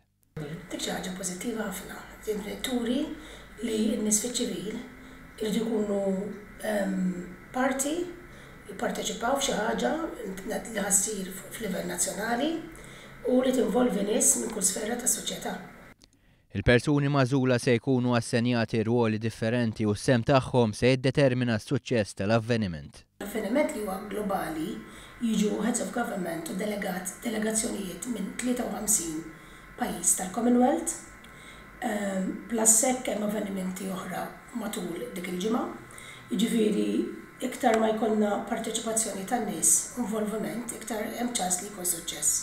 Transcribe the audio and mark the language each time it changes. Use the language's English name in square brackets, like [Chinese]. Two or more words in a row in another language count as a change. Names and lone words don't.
[Maltese] Dik xi ħaġa pożittiva ħafna. Turi li n-nies fiċ-ċivil irridu jkunu parti jipparteċipaw f'xi ħaġa li ħassir f'livell nazzjonali u li tinvolvi nies minn kull sfera tas-soċjetà. Il-persuni magħżula se jkunu assenjati ruoli differenti u s-sem tagħhom se jiddetermina s-suċċess tal-avveniment. L-avveniment li huwa globali jiġu [English] heads of government [Maltese] u delegazzjonijiet minn 53 pajjiż tal-Commonwealth, plus hekk hemm avvenimenti oħra matul dik il-ġimgħa. Jiġifieri iktar ma jkollna parteċipazzjoni tan-nies u involviment, iktar hemm ċans li jkun suċċess.